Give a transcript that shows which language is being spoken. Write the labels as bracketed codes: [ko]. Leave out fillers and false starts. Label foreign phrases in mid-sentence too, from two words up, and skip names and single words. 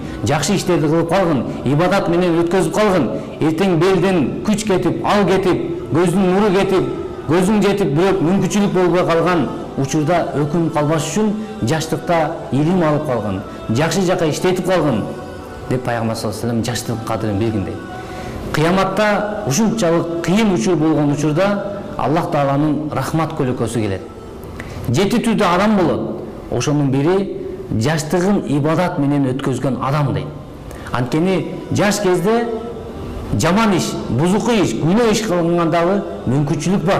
[ky] Жакшы иштерди кылып калгын, ибадат менен өткөзүп калгын. Эртең белден күч кетип, ал кетип, көздүн нуру кетип, көзүң жетип, бирок мүмкүнчүлүк болбой калган учурда өкүнүп калбаш үчүн жаштыкта илим алып калгын, жакшы жакка иштетип калгын деп пайгамбар [ar] صلى الله عليه وسلم [ky] жаштыктын кадырын билгин дейт. Кыяматта ушунчалык кыйын учур болгон учурда Аллах Тааланын рахмат көлөкөсү келет. 7 түрдүү адам болот. Ошонун бири жаштыгын ибадат менен өткөзгөн адам дейт. Анткени жаш кезде жаман иш, бузуку иш, күнөө иш кылгандагы мүмкүнчүлүк бар.